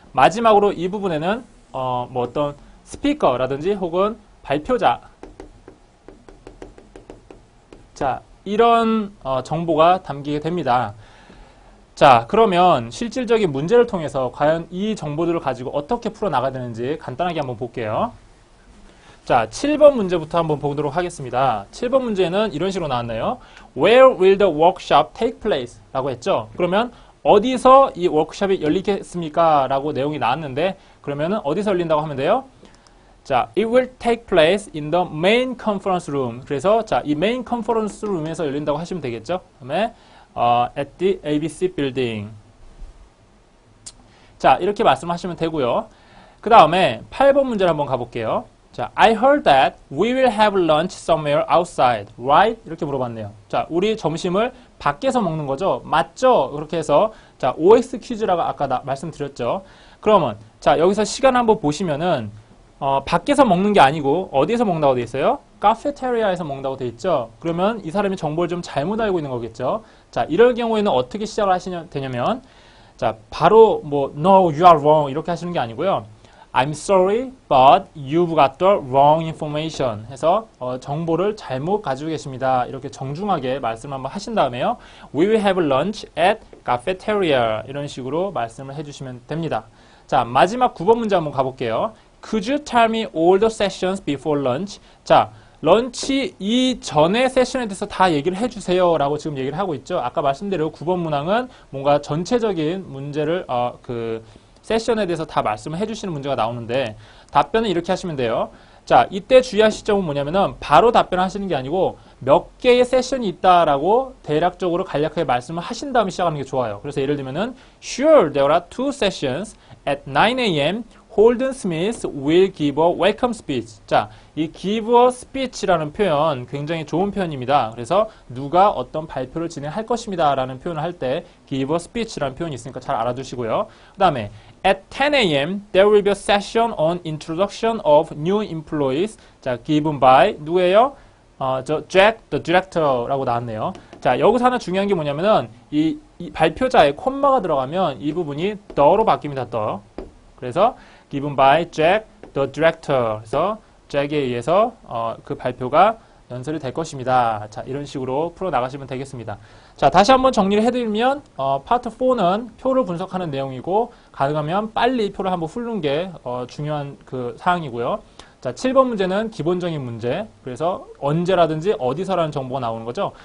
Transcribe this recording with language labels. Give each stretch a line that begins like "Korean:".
Korean: 마지막으로 이 부분에는 뭐 어떤 스피커라든지 혹은 발표자, 자, 이런 정보가 담기게 됩니다. 자, 그러면 실질적인 문제를 통해서 과연 이 정보들을 가지고 어떻게 풀어나가야 되는지 간단하게 한번 볼게요. 자, 7번 문제부터 한번 보도록 하겠습니다. 7번 문제는 이런 식으로 나왔네요.
English: Where will the workshop take place?
Korean: 라고 했죠. 그러면 어디서 이 워크숍이 열리겠습니까? 라고 내용이 나왔는데, 그러면은 어디서 열린다고 하면 돼요?
English: 자, it will take place in the main conference room.
Korean: 그래서 자, 이 main conference room에서 열린다고 하시면 되겠죠. 그다음에
English: at the ABC building.
Korean: 자, 이렇게 말씀하시면 되고요. 그 다음에 8번 문제를 한번 가볼게요.
English: 자, I heard that we will have lunch somewhere outside, right?
Korean: 이렇게 물어봤네요. 자, 우리 점심을 밖에서 먹는 거죠? 맞죠? 그렇게 해서 자, OX 퀴즈라고 아까 말씀드렸죠. 그러면 자, 여기서 시간 한번 보시면은 밖에서 먹는 게 아니고 어디에서 먹는다고 돼 있어요? 카페테리아에서 먹는다고 돼 있죠. 그러면 이 사람이 정보를 좀 잘못 알고 있는 거겠죠. 자, 이럴 경우에는 어떻게 시작을 하시면 되냐면 자, 바로 뭐
English: no, you are wrong
Korean: 이렇게 하시는 게 아니고요.
English: I'm sorry, but you've got the wrong information
Korean: 해서 정보를 잘못 가지고 계십니다. 이렇게 정중하게 말씀을 한번 하신 다음에요.
English: We will have lunch at cafeteria
Korean: 이런 식으로 말씀을 해주시면 됩니다. 자, 마지막 9번 문제 한번 가볼게요.
English: Could you tell me all the sessions before lunch?
Korean: 자, 런치 이전의 세션에 대해서 다 얘기를 해주세요 라고 지금 얘기를 하고 있죠. 아까 말씀드린 9번 문항은 뭔가 전체적인 문제를 세션에 대해서 다 말씀을 해주시는 문제가 나오는데 답변은 이렇게 하시면 돼요. 자, 이때 주의하실 점은 뭐냐면은 바로 답변을 하시는 게 아니고 몇 개의 세션이 있다라고 대략적으로 간략하게 말씀을 하신 다음에 시작하는 게 좋아요. 그래서 예를 들면은
English: Sure, there are 2 sessions at 9 a.m. Holden Smith will give a welcome speech.
Korean: 자, 이 give a speech라는 표현 굉장히 좋은 표현입니다. 그래서 누가 어떤 발표를 진행할 것입니다 라는 표현을 할 때 give a speech라는 표현이 있으니까 잘 알아두시고요. 그 다음에
English: at 10 a.m. there will be a session on introduction of new employees.
Korean: 자,
English: given by
Korean: 누구예요? Jack, the director라고 나왔네요. 자, 여기서 하나 중요한 게 뭐냐면은 이 발표자에 콤마가 들어가면 이 부분이 the로 바뀝니다.
English: the.
Korean: 그래서
English: given by Jack, the director.
Korean: 그래서 잭에 의해서 그 발표가 연설이 될 것입니다. 자, 이런 식으로 풀어나가시면 되겠습니다. 자, 다시 한번 정리를 해드리면 파트 4는 표를 분석하는 내용이고 가능하면 빨리 표를 한번 훑는 게 중요한 그 사항이고요. 자, 7번 문제는 기본적인 문제. 그래서 언제라든지 어디서라는 정보가 나오는 거죠.